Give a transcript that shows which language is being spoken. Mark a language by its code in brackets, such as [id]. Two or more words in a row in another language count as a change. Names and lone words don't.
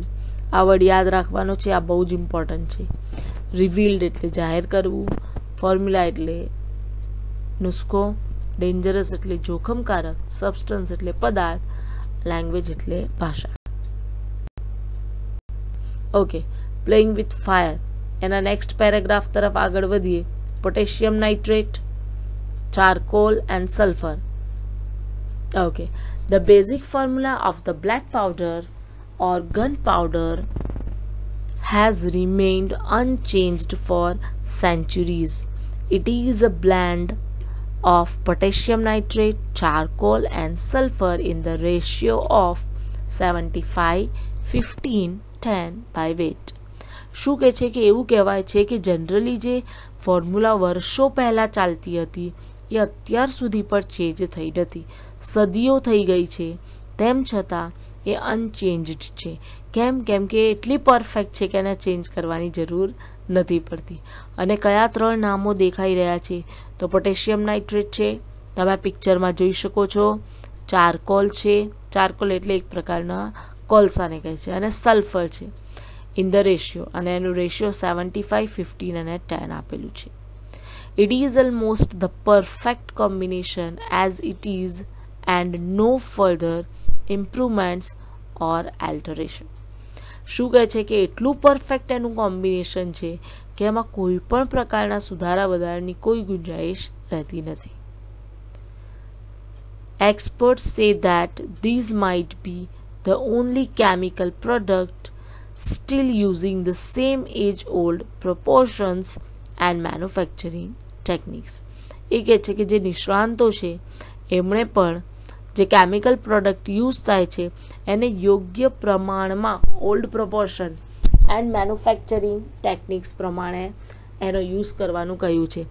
[gu] આ વર્ડ યાદ રાખવાનો છે, આ બહુ જ ઇમ્પોર્ટન્ટ છે. રિવીલ્ડ એટલે જાહેર કરવું, ફોર્મ્યુલા એટલે નુસ્ખો, ડેન્જરસ એટલે જોખમકારક, સબસ્ટન્સ એટલે પદાર્થ, લેંગ્વેજ એટલે ભાષા. [en] okay, playing with fire. [gu] એના [en] next paragraph [gu] તરફ આગળ વધીએ. [en] potassium nitrate, charcoal and sulfur. Okay, the basic formula of the black powder or gunpowder has remained unchanged for centuries. It is a blend of potassium nitrate, charcoal and sulfur in the ratio of 75-15-10 by weight. [gu] શું કહે છે કે એવું કહેવાય છે કે જનરલી જે ફોર્મ્યુલા વર્ષો પહેલાં ચાલતી હતી એ અત્યાર સુધી પણ ચેન્જ થઈ નથી. સદીઓ થઈ ગઈ છે તેમ છતાં એ અનચેન્જડ છે. કેમ કે એટલી પરફેક્ટ છે કે એને ચેન્જ કરવાની જરૂર નથી પડતી. અને કયા 3 નામો દેખાઈ રહ્યા છે? તો [en] potassium nitrate [gu] છે, તમે પિક્ચરમાં જોઈ શકો છો. ચારકોલ છે, ચારકોલ એટલે એક પ્રકારના કોલસાને કહે છે. અને સલ્ફર છે [en] in the ratio, [gu] અને એનું રેશિયો 75-15 અને 10 આપેલું છે. [en] It is almost the perfect combination as it is and no further improvements or alteration. [gu] શું કહે છે કે એટલું પરફેક્ટ એનું કોમ્બિનેશન છે કે એમાં કોઈ પણ પ્રકારના સુધારા વધારાની કોઈ ગુંજાઈશ રહેતી નથી. [en] Experts say that these might be the only chemical product still using the same age-old proportions and manufacturing ટેકનિક્સ. [gu] એ કહે છે કે જે નિષ્ણાંતો છે એમણે પણ જે [en] chemical product use [gu] થાય છે એને યોગ્ય પ્રમાણમાં [en] old proportion and manufacturing techniques [gu] પ્રમાણે એનો યુઝ કરવાનું કહ્યું છે.